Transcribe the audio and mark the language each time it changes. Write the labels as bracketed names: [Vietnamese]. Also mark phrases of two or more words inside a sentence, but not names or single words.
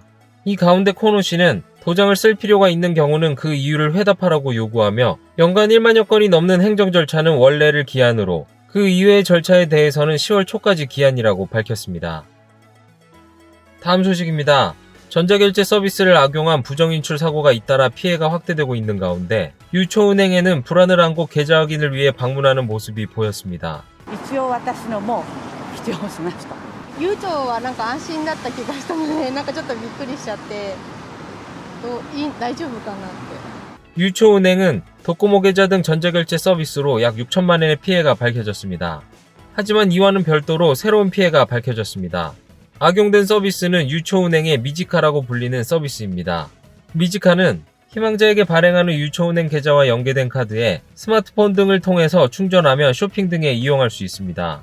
[Korean] 이 가운데 코노 씨는 도장을 쓸 필요가 있는 경우는 그 이유를 회답하라고 요구하며 연간 1만여 건이 넘는 행정 절차는 원래를 기한으로 그 이외의 절차에 대해서는 10월 초까지 기한이라고 밝혔습니다. 다음 소식입니다. 전자결제 서비스를 악용한 부정인출 사고가 잇따라 피해가 확대되고 있는 가운데 유초은행에는 불안을 안고 계좌 확인을 위해 방문하는 모습이 보였습니다. [Japanese] 一応私のも必要しました。悠長はなんか安心だった気がしたので、なんかちょっとびっくりしちゃって、大丈夫かなって。 [Korean] 유초은행은 도코모 계좌 등 전자결제 서비스로 약 6천만 원의 피해가 밝혀졌습니다. 하지만 이와는 별도로 새로운 피해가 밝혀졌습니다. 악용된 서비스는 유초은행의 미지카라고 불리는 서비스입니다. 미지카는 희망자에게 발행하는 유초은행 계좌와 연계된 카드에 스마트폰 등을 통해서 충전하며 쇼핑 등에 이용할 수 있습니다.